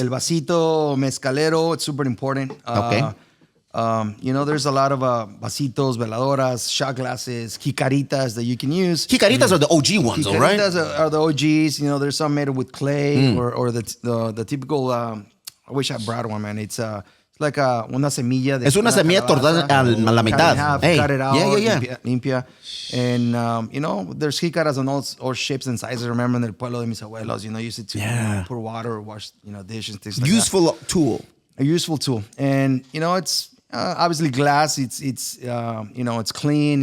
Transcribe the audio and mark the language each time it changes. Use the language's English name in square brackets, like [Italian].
[Spanish] El vasito mezcalero, [English] it's super important. Okay. There's a lot of vasitos, veladoras, shot glasses, jicaritas that you can use. Jicaritas are the OG ones, all right? Jicaritas are the OGs. There's some made with clay or the typical. I wish I brought one, man. It's like [Spanish] una semilla. Es una semilla tortada a la mitad. [English] Hey. Cut it out. Yeah. [Spanish] Limpia. [English] And, there's jicaras on all shapes and sizes. I remember in [Spanish] el pueblo de mis abuelos, [English] used to pour water or wash, dishes, things like Useful tool. a useful tool. And, it's obviously glass. It's clean.